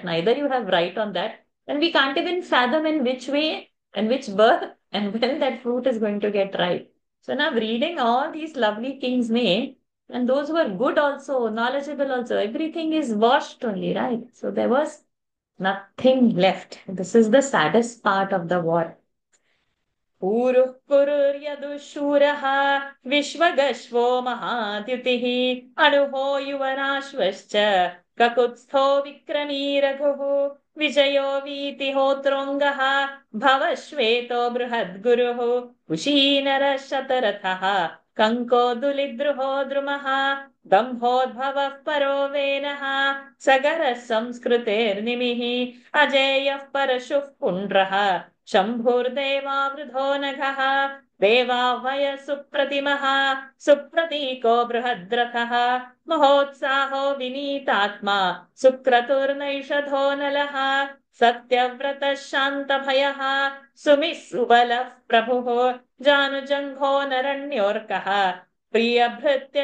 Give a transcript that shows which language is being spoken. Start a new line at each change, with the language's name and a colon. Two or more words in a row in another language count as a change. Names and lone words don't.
English: Neither you have right on that. And we can't even fathom in which way and which birth and when that fruit is going to get ripe. So now reading all these lovely kings' name, and those who are good also, knowledgeable also, everything is washed only, right? So there was nothing left. This is the saddest part of the war.
Sanskrit: Puruh Pururyadusuraha Vishwagashvo Mahadyutihi Anuho Yuvanashvascha Kakutstho Vikrami Raghuhu Vijayo Vitihotrongaha Bhavashveto Bruhadguruhu Ushinara Shatarathaha कङ्कोदुलिद्रुहो द्रुमः दम्भोद्भवः परो वेनः सगरः संस्कृतेर्निमिः अजेयः परशुः पुण्ड्रः शम्भुर्देवावृधो नघः देवावय सुप्रतिमः सुप्रतीको बृहद्रथः महोत्साहो विनीतात्मा सुक्रतुर्नैषधो नलः सत्यव्रतः शान्तभयः सुमिस्सुबलः प्रभुः जानुजङ्घो नरण्योऽर्कः प्रियभृत्य